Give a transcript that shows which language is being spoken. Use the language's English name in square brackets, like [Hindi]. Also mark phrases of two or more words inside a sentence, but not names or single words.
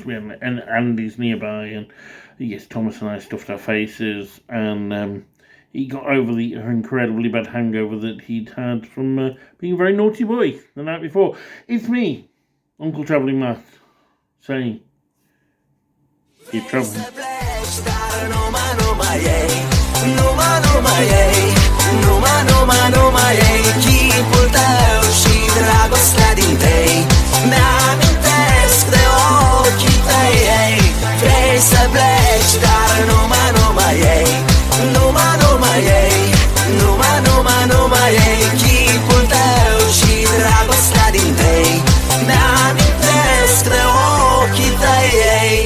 [English] We had an Andes nearby, and yes, Thomas and I stuffed our faces, and he got over the incredibly bad hangover that he'd had from being a very naughty boy the night before. It's me, Uncle Travelling Matt, saying, keep travelling. [Romanian] Numai ei, chipul tău și dragostea din tei Mi-amintesc de ochii tăi, ei. Vrei să pleci, dar numai ei Numai ei Numai ei, chipul tău și dragostea din tei Mi-amintesc de ochii tăi, ei.